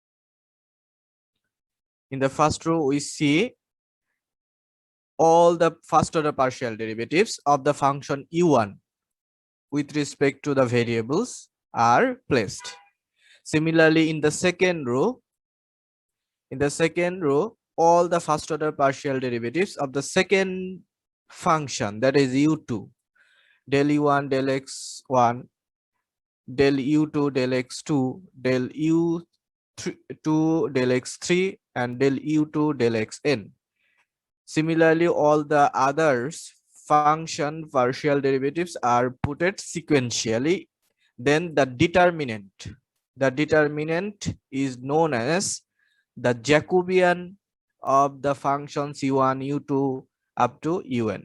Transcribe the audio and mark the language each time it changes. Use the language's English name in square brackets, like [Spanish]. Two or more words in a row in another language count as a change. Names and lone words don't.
[English] In the first row, we see all the first order partial derivatives of the function u1 with respect to the variables are placed. Similarly, in the second row, all the first order partial derivatives of the second function, that is u2, del u1, del x1, del u2, del x2, del u2, del x3, and del u2, del xn. Similarly, all the others function partial derivatives are put sequentially. Then the determinant is known as the Jacobian of the functions u1, u2 up to un.